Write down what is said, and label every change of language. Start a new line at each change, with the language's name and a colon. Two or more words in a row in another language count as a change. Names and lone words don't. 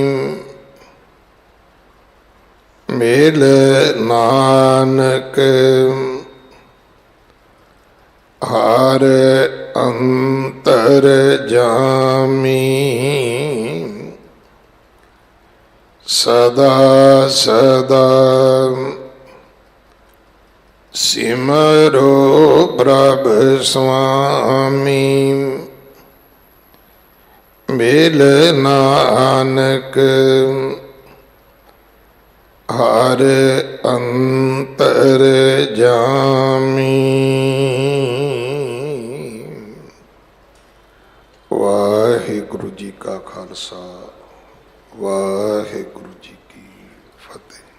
Punjabi: ਮਿਲ ਨਾਨਕ ਹਰ ਅੰਤਰ ਜਾਮੀ। ਸਦਾ ਸਦਾ ਸਿਮਰੋ ਪ੍ਰਭੂ ਸਵਾਮੀ। ਮੇਲ ਨਾਨਕ ਹਰ ਅੰਤਰ ਜਾਮੀ। ਵਾਹਿਗੁਰੂ ਜੀ ਕਾ ਖਾਲਸਾ, ਵਾਹਿਗੁਰੂ ਜੀ ਕੀ ਫਤਿਹ।